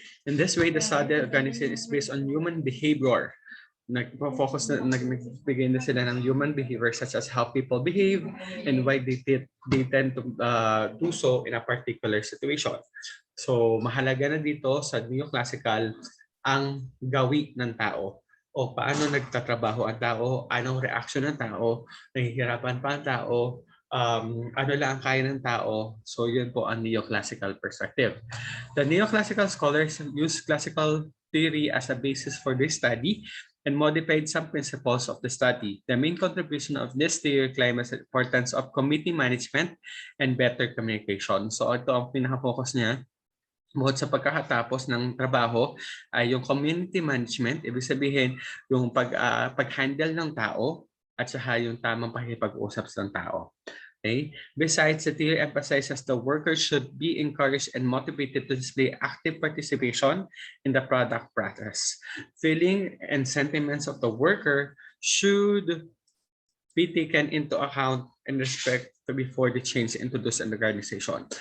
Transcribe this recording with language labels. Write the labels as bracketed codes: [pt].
[en] In this way, the study organization is based on human behavior. [tl] Nag-focus na nagbigay na sila ng [en] human behavior such as how people behave and why they tend to do so in a particular situation. [tl] So mahalaga na dito sa neoclassical ang gawi ng tao o paano nagtatrabaho ang tao, anong reaction ng tao, nahihirapan pa ang tao, ano lang ang kaya ng tao. So yun po ang neoclassical perspective. [en] The neoclassical scholars use classical theory as a basis for this study and modified some principles of the study. The main contribution of this theory claims the importance of committee management and better communication. [tl] So ito ang pinaka-focus niya. Bukod sa pagkakatapos ng trabaho ay yung community management, ibig sabihin yung pag-handle ng tao at saka yung tamang pakikipag-usap sa tao. [en] Okay? Besides, the theory emphasizes the workers should be encouraged and motivated to display active participation in the product process. Feeling and sentiments of the worker should be taken into account and respect before the change introduced in the organization.